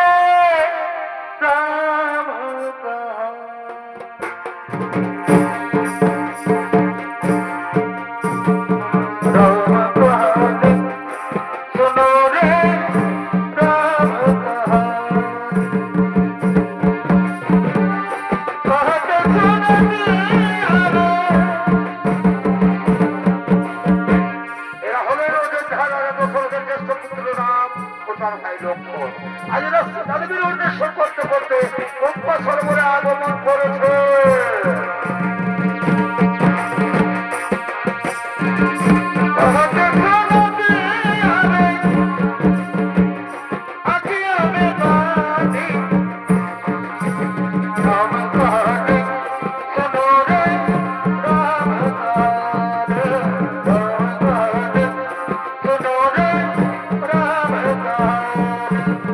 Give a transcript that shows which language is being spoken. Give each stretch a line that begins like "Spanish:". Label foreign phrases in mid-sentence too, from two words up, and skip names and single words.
Hindi: राम कहानी सुनो रे राम कहानी कहत सुनती आवे।
Bangla: এরা হলেন অযোধ্যার দশরথের জ্যেষ্ঠ পুত্র রাম ও তার ভাই লক্ষ্মণ। আজ রাজবীর উন্মেষণ করতে করতে পম্পা সরোবরে আগমন করেছে।
Hindi: कहत सुनती आवे, आँखियों में पानी, राम कहानी सुनो रे राम कहानी, राम कहानी सुनो रे राम कहानी।